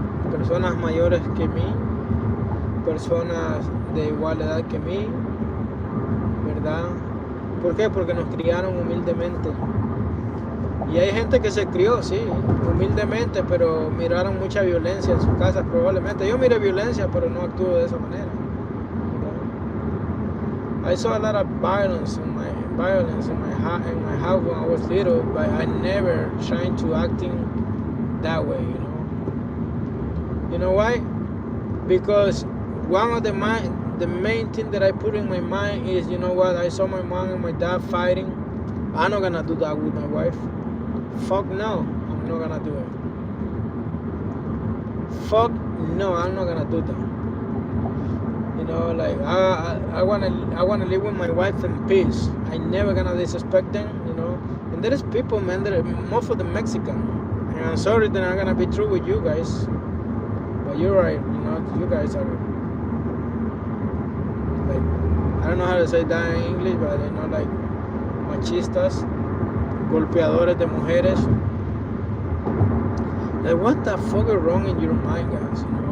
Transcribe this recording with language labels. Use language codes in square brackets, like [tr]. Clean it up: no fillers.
[es] Personas mayores que mí, personas de igual edad que mí, ¿verdad? ¿Por qué? Porque nos criaron humildemente. Y hay gente que se crió, sí, humildemente, pero miraron mucha violencia en sus casas probablemente. Yo miré violencia, pero no actúo de esa manera, ¿verdad? [en] I saw a lot of violence in my house when I was little, but I never tried to acting that way, you know. You know why? Because one of the main thing that I put in my mind is, you know what, I saw my mom and my dad fighting. I'm not gonna do that with my wife. Fuck no, I'm not gonna do it. Fuck no, I'm not gonna do that. You know, like I wanna live with my wife in peace. I never gonna disrespect them, you know. And there is people, man, that are most of the Mexican. And I'm sorry that I'm gonna be true with you guys, but you're right, you know, you guys are. Like, I don't know how to say that in English, but you know, like, [es] machistas, golpeadores de mujeres. [en] Like, what the fuck is wrong in your mind, guys?